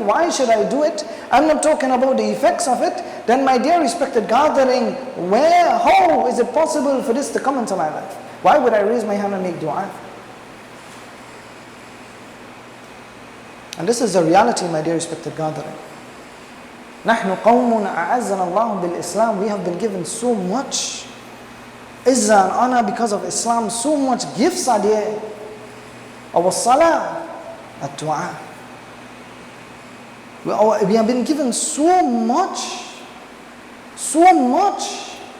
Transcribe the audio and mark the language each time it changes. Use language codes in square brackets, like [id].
[en] Why should I do it? I'm not talking about the effects of it. Then my dear respected gathering, how is it possible for this to come into my life? Why would I raise my hand and make dua? And this is the reality, my dear respected gathering. [ar] نحن قوم أعزنا الله بالإسلام. [en] We have been given so much izzah and honor because of Islam. So much gifts are there. Our salah, ad-dua. We have been given so much. So much.